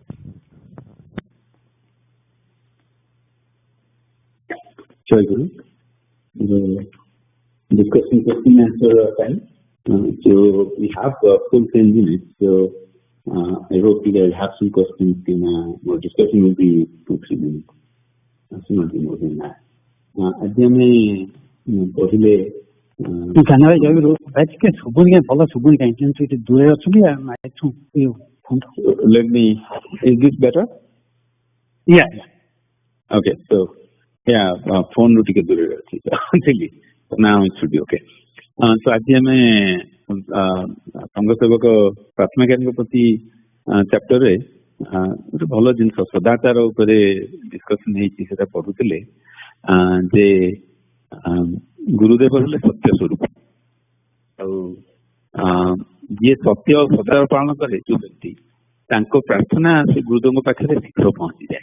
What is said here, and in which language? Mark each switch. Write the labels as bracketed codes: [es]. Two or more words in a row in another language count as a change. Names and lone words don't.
[or] ଜୟ ଗୁରୁ. [en] The discussion question answer time. So we have full 10 minutes. So I hope you guys have some questions. More discussion will be 2-3 minutes. Not more than that. [or] ଆଜି ଆମେ କହିଲେ ଜାଣିବା ଜୟଗୁରୁ ଟିକେ ଶୁଭୁନି କାଇଁ ଭଲ ଶୁଭୁନି କାଇଁ କିନ୍ତୁ ଏଠି ଦୂରରେ ଅଛନ୍ତି [en] let me is this better? Yeah. Okay, so yeah, phone [or] ରୁ ଟିକେ ଦୂରରେ ଅଛି [en] so now it should be okay. [or] So ଆଜି ଆମେ ସଂଘ ସେବକ ପ୍ରାଥମିକାଙ୍କ ପ୍ରତି ଚାପ୍ଟର ରେ ଗୋଟେ ଭଲ ଜିନିଷ ସଦାଚାର ଉପରେ ଡିସ୍କସନ ହେଇଛି ସେଟା ପଢୁଥିଲେ ଯେ ଗୁରୁଦେବ ହେଲେ ସତ୍ୟ ସ୍ୱରୂପ ଆଉ ଯିଏ ସତ୍ୟ ସଦାଚାର ପାଳନ କରେ ଯୋଉ ବ୍ୟକ୍ତି ତାଙ୍କ ପ୍ରାର୍ଥନା ସେ ଗୁରୁଦେବଙ୍କ ପାଖରେ ଶୀଘ୍ର ପହଞ୍ଚିଯାଏ।